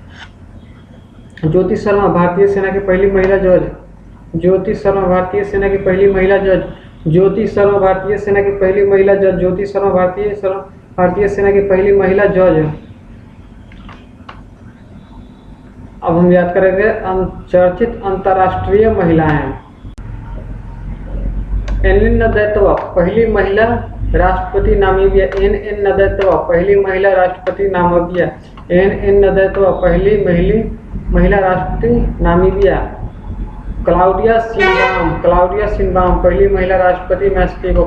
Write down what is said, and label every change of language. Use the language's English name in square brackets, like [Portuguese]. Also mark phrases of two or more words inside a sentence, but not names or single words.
[Hindi] ज्योति शर्मा भारतीय सेना की पहली महिला जज, ज्योति शर्मा भारतीय सेना की पहली महिला जज। ज्योति शर्मा भारतीय सेना की पहली महिला जज। ज्योति शर्मा भारतीय सेना की पहली महिला जज। अब हम याद करेंगे चर्चित अंतर्राष्ट्रीय महिलाएं। एन नदैतवा पहली महिला राष्ट्रपति नामीबिया। एन नदैतवा पहली महिला राष्ट्रपति नामीबिया। एन नदैतवा पहली महिला राष्ट्रपति नामीबिया। क्लाउडिया सिनबाम पहली महिला राष्ट्रपति मैक्सिको।